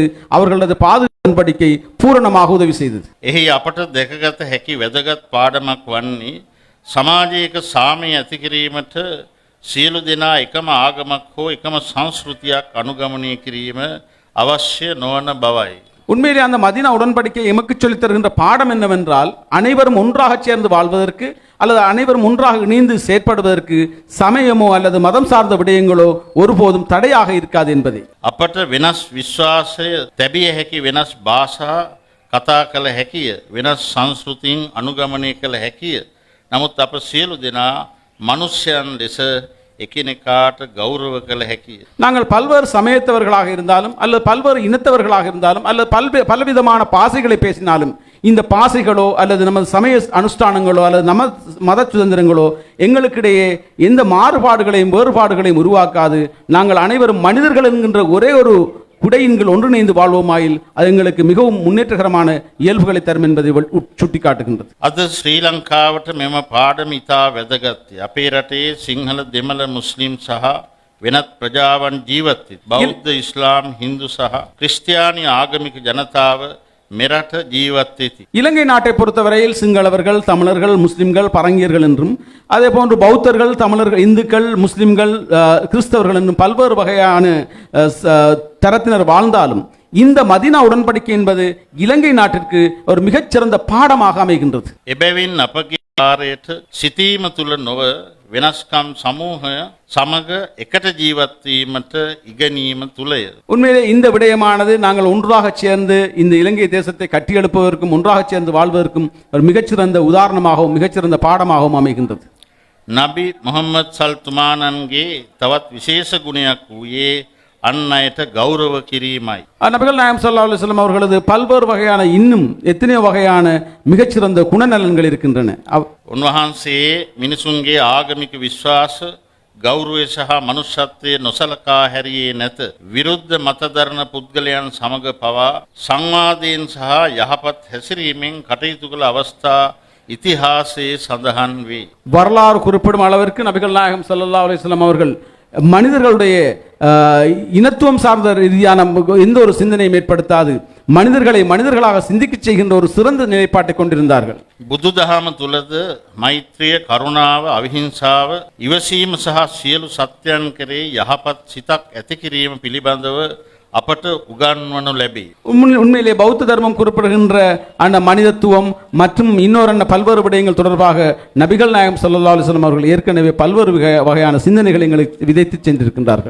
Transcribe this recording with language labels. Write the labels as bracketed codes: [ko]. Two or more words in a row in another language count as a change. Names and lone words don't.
[ta] அவர்களது உடன்படிக்கை பூரணமாக உதவி செய்தது. [si] එහි අපට දැකගත හැකි වැදගත් පාඩමක් වන්නේ සමාජයක සාමය ඇති කිරීමට සියලු දෙනා එකම ආගමක් හෝ එකම සංස්කෘතියක් අනුගමනය කිරීම අවශ්‍ය නොවන බවයි. [ta] உண்மையிலே அந்த மதீனா உடன்படிக்கை எமக்கு சொல்லித் தருகின்ற பாடம் என்னவென்றால் அனைவரும் ஒன்றாக சேர்ந்து வாழ்வதற்கு அல்லது அனைவரும் ஒன்றாக இணைந்து செயற்படுவதற்கு சமயமோ அல்லது மதம் சார்ந்த விடயங்களோ ஒருபோதும் தடையாக இருக்காது என்பதே. [si] අපට වෙනස් විශ්වාසය තැබිය හැකි වෙනස් භාෂා කතා කළ හැකිය වෙනස් සංස්කෘතීන් අනුගමනය කළ හැකිය. නමුත් අප සියලු දෙනා මනුෂ්‍යන් ලෙස එකිනෙකාට ගෞරව කළ හැකි. [ta] நாங்கள் பல்வேறு சமயத்தவர்களாக இருந்தாலும் அல்லது பல்வேறு இனத்தவர்களாக இருந்தாலும் அல்லது பலவிதமான பாசைகளை பேசினாலும் இந்த பாசைகளோ அல்லது நமது சமய அனுஷ்டானங்களோ அல்லது மத சுதந்திரங்களோ எங்களுக்கிடையே எந்த மாறுபாடுகளையும் வேறுபாடுகளையும் உருவாக்காது. நாங்கள் அனைவரும் மனிதர்கள் என்கின்ற ஒரே ஒரு குடையின்கள் ஒன்றிணைந்து வாழ்வோமாயில் அது எங்களுக்கு மிகவும் முன்னேற்றகரமான இயல்புகளை தரும் என்பதை சுட்டிக்காட்டுகின்றது. [si] අද ශ්‍රී ලංකාවට මෙම පාඩම ඉතා වැදගත්. අපේ රටේ සිංහල දෙමළ මුස්ලිම් සහ වෙනත් ප්‍රජාවන් ජීවත් වෙති. බෞද්ධ ඉස්ලාම් හින්දු සහ ක්‍රිස්තියානි ආගමික ජනතාව මෙරට ජීවත් වෙති. [ta] இலங்கை நாட்டை பொறுத்தவரையில் சிங்களவர்கள், தமிழர்கள், முஸ்லிம்கள், பரங்கியர்கள் என்றும் அதே போன்று பௌத்தர்கள், தமிழர்கள், இந்துக்கள், முஸ்லிம்கள், கிறிஸ்தவர்கள் என்றும் பல்வேறு வகையான தரத்தினர் வாழ்ந்தாலும் இந்த மதீனா உடன்படிக்கை என்பது இலங்கை நாட்டிற்கு ஒரு மிகச்சிறந்த பாடமாக அமைகின்றது. [si] එබැවින් අපගේ කාර්යයට සිතීම තුළ නොව වෙනස්කම් සමූහය සමග එකට ජීවත් වීමට ඉගෙනීම තුලය. [ta] உண்மையிலே இந்த விடயமானது நாங்கள் ஒன்றாக சேர்ந்து இந்த இலங்கை தேசத்தை கட்டியெழுப்புவதற்கும் ஒன்றாக சேர்ந்து வாழ்வதற்கும் ஒரு மிகச்சிறந்த உதாரணமாகவும் மிகச்சிறந்த பாடமாகவும் அமைகின்றது. [si] නබි මොහම්මද් සල්තුමානන්ගේ තවත් විශේෂ ගුණයක් වූයේ අන් අයට ගෞරව කිරීමයි. [ta] நபிகள் நாயம் [ar] صلى الله عليه وسلم [ta] அவர்களது பல்வேறு வகையான இன்னும் எத்தனையோ வகையான மிகச்சிறந்த குணநலன்கள் இருக்கின்றன. [si] උන්වහන්සේ මිනිසුන්ගේ ආගමික විශ්වාස ගෞරවය සහ මනුෂ්‍යත්වයේ නොසලකා හැරියේ නැත. විරුද්ධ මතදරන පුද්ගලයන් සමග පවා සංවාදයෙන් සහ යහපත් හැසිරීමෙන් කටයුතු කළ අවස්ථා ඉතිහාසයේ සඳහන් වේ. [ta] வரலாறு குறிப்பிடும் அளவிற்கு நபிகள் நாயகம் [ar] صلى الله عليه وسلم [ta] அவர்கள் மனிதர்களுடைய இனத்துவம் சார்ந்த ரீதியான எந்த ஒரு சிந்தனையும் ஏற்படுத்தாது மனிதர்களை மனிதர்களாக சிந்திக்க செய்கின்ற ஒரு சிறந்த நிலைப்பாட்டை கொண்டிருந்தார்கள். [si] බුදුදහම තුළද මෛත්‍රිය කරුණාව අවිහිංසාව ඉවසීම සහ සියලු සත්‍යයන් කෙරේ යහපත් සිතක් ඇති කිරීම පිළිබඳව අපට උගන්වනු ලැබේ. [ta] உண்மையிலே பௌத்த தர்மம் குறிப்பிடுகின்ற அந்த மனிதத்துவம் மற்றும் இன்னொரு பல்வேறு விடயங்கள் தொடர்பாக நபிகள் நாயகம் [ar] صلى الله عليه وسلم [ta] அவர்கள் ஏற்கனவே பல்வேறு வகையான சிந்தனைகளை எங்களுக்கு விதைத்து சென்றிருக்கின்றார்கள்.